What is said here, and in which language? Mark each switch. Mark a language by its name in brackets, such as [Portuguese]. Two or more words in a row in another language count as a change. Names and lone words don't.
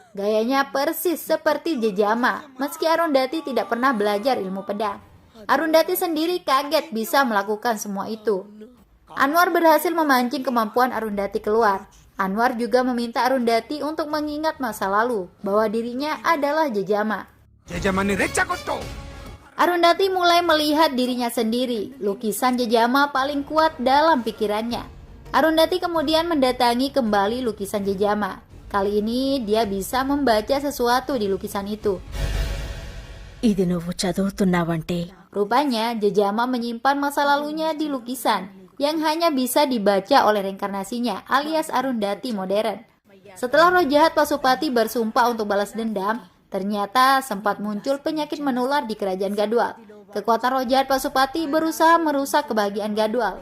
[Indonesian] Gayanya persis seperti Jejama, meski Arundhati tidak pernah belajar ilmu pedang. Arundhati sendiri kaget bisa melakukan semua itu. Anwar berhasil memancing kemampuan Arundhati keluar. Anwar juga meminta Arundhati untuk mengingat masa lalu, bahwa dirinya adalah Jejama. [Telugu] జయజమాన్ని రెచ్చగొట్టు. [Indonesian] Arundhati mulai melihat dirinya sendiri, lukisan Jejama paling kuat dalam pikirannya. Arundhati kemudian mendatangi kembali lukisan Jejama. Kali ini dia bisa membaca sesuatu di lukisan itu. [Telugu] ఇది నువ్వు చదువుతున్నావంటే [Indonesian] Rupanya Jejama menyimpan masa lalunya di lukisan yang hanya bisa dibaca oleh reinkarnasinya alias Arundhati modern. Setelah roh jahat Pasupati bersumpah untuk balas dendam, ternyata sempat muncul penyakit menular di kerajaan Gadwal. Kekuatan roh jahat Pasupati berusaha merusak kebahagiaan Gadwal.